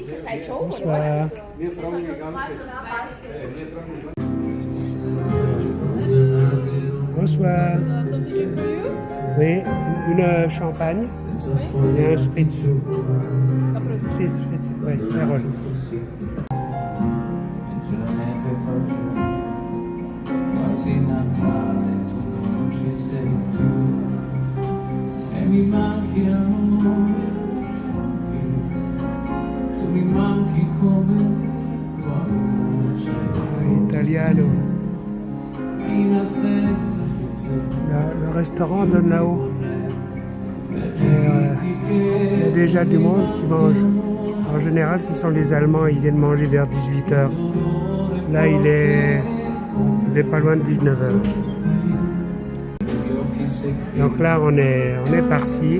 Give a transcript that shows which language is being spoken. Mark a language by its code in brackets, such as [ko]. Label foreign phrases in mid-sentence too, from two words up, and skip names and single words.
[fr] Bonsoir. Bonsoir. Oui, une champagne et un spritz. Spritz, oui, Carole. [it] Mi manchi amore, tu mi manchi come quando c'è. Italiano. In assenza [fr] Le restaurant donne là-haut. Il y a déjà du monde qui mange. En général, ce sont les Allemands, ils viennent manger vers 18h. Là, il est pas loin de 19h. Donc là, on est parti.